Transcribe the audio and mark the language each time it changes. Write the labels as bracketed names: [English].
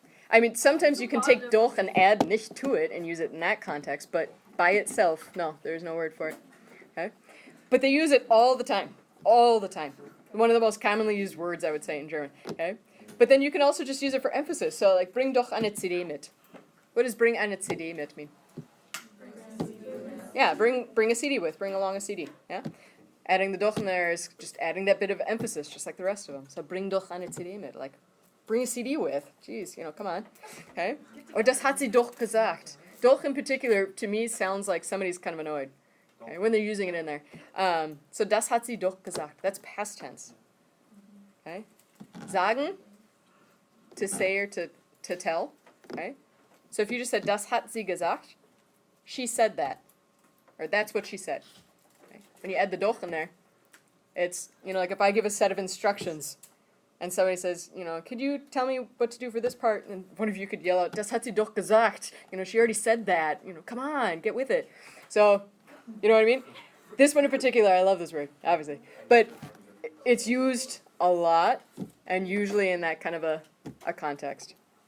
[English] I mean, sometimes you can take doch and add nicht to it and use it in that context, but by itself, no, there's no word for it. Okay? But they use it all the time. All the time. One of the most commonly used words, I would say, in German. Okay? But then you can also just use it for emphasis. [German] So, like, bring doch eine CD mit. [English] What does [German] bring eine CD mit mean? [English] Yeah, bring a CD with. Bring along a CD. Yeah? Adding the doch in there is just adding that bit of emphasis, just like the rest of them. So, [German] bring doch eine CD mit. [English] Like, bring a CD with. Jeez, you know, come on. Okay? [German] Or das hat sie doch gesagt. [English] Doch in particular, to me, sounds like somebody's kind of annoyed. Okay, when they're using it in there. [German] So das hat sie doch gesagt. [English] That's past tense. Okay? Sagen, to say or to tell. Okay? So if you just said [German] das hat sie gesagt, [English] she said that. Or that's what she said. Okay? When you add the doch in there, it's, you know, like if I give a set of instructions and somebody says, you know, could you tell me what to do for this part? And one of you could yell out, [German] das hat sie doch gesagt. [English] You know, she already said that. You know, come on, get with it. So, you know what I mean? This one in particular, I love this word, obviously. But it's used a lot, and usually in that kind of a context.